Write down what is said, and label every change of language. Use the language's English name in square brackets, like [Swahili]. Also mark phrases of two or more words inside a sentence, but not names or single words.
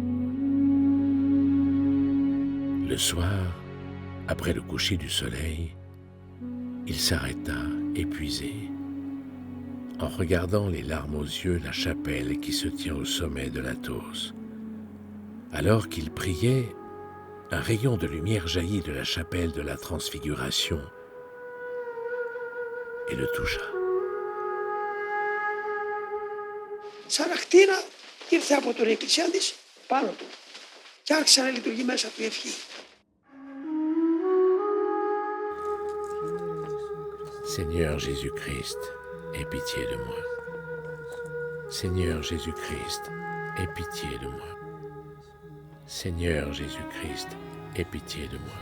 [French] Le soir, après le coucher du soleil, il s'arrêta, épuisé, en regardant les larmes aux yeux la chapelle qui se tient au sommet de l'Athos. Alors qu'il priait, un rayon de lumière jaillit de la chapelle de la Transfiguration et le toucha. [Greek] Σαν ακτίνα ήρθε από την εκκλησία της πάνω του και άρχισε να λειτουργεί μέσα του η ευχή. [French] Seigneur Jésus-Christ, aie pitié de moi. Seigneur Jésus-Christ, aie pitié de moi. Seigneur Jésus-Christ, aie pitié de moi.